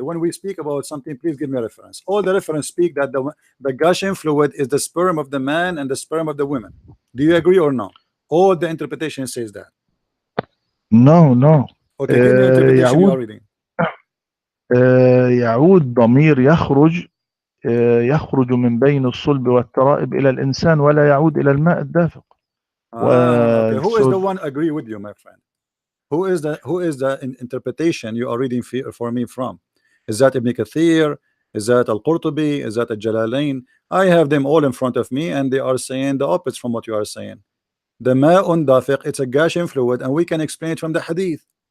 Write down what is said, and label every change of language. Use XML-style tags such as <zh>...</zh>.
<en>When we speak about something, please give me a reference. All the reference speak that the gushing fluid is the sperm of the man and the sperm of the women. Do you agree or no? All the interpretation says that. No. Okay, give me interpretation you are reading.</en> <ar>يعود ضمير يخرج من بين الصلب والترائب إلى الإنسان ولا يعود إلى الماء الدافق.</ar> <en>Okay. Who is the one agree with you, my friend? Who is the interpretation you are reading for me from? Is that Ibn Kathir? Is that Al-Qurtubi? Is that Al-Jalalain? I have them all in front of me, and they are saying the opposite from what you are saying. The ma'un dafiq, it's a gushing fluid, and we can explain it from the hadith.</en>